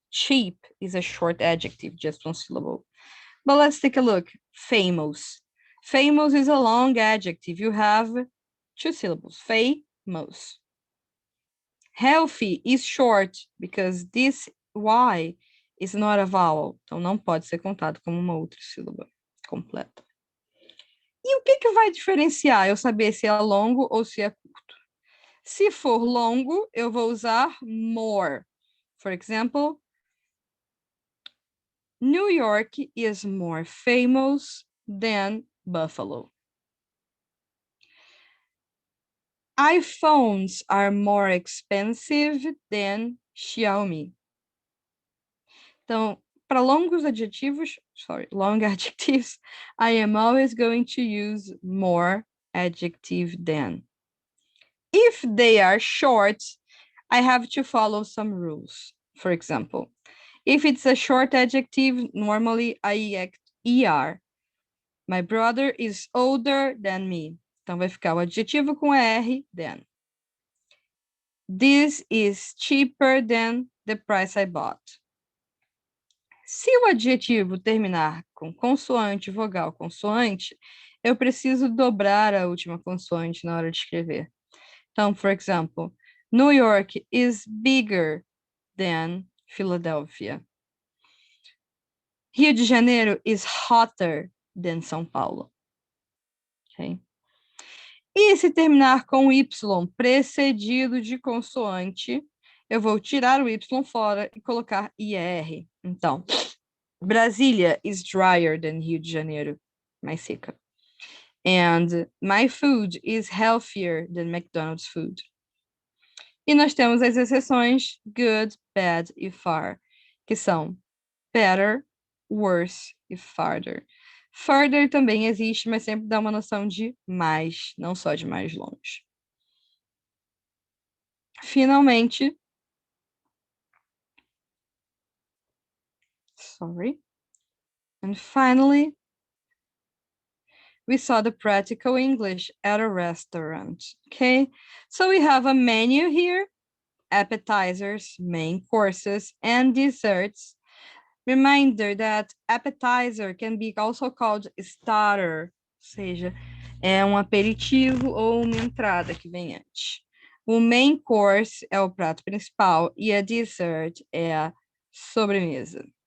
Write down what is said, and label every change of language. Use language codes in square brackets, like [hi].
[en] Cheap is a short adjective, just 1 syllable. But let's take a look. Famous. Famous is a long adjective. You have 2 syllables. Famous. Healthy is short because this Y is not a vowel. [pt] Então, não pode ser contado como uma outra sílaba completa. E o que vai diferenciar eu saber se é longo ou se é curto? Se for longo, eu vou usar more. [en] For example, New York is more famous than Buffalo. iPhones are more expensive than Xiaomi. [pt] Então, para longos adjetivos, [en] long adjectives, I am always going to use more adjective than. If they are short, I have to follow some rules. For example, if it's a short adjective, normally I use ER. My brother is older than me. [pt] Então, vai ficar o adjetivo com R, than. [en] This is cheaper than the price I bought. [pt] Se o adjetivo terminar com consoante, vogal, consoante, eu preciso dobrar a última consoante na hora de escrever. [en] Então, for example, New York is bigger than Philadelphia. Rio de Janeiro is hotter than São Paulo. Okay? [pt] E se terminar com Y precedido de consoante, eu vou tirar o Y fora e colocar IR. [en] Então, Brasília is drier than Rio de Janeiro, [pt] mais seca. [en] And my food is healthier than McDonald's food. [pt] E nós temos as exceções good, bad e far, que são better, worse e farther. Further também existe, mas sempre dá uma noção de mais, não só de mais longe. [en] Finalmente, and finally, we saw the practical English at a restaurant, okay? So we have a menu here, appetizers, main courses, and desserts. Reminder that appetizer can be also called starter, [pt] ou seja, é um aperitivo ou uma entrada que vem antes. O main course é o prato principal e a dessert é a sobremesa.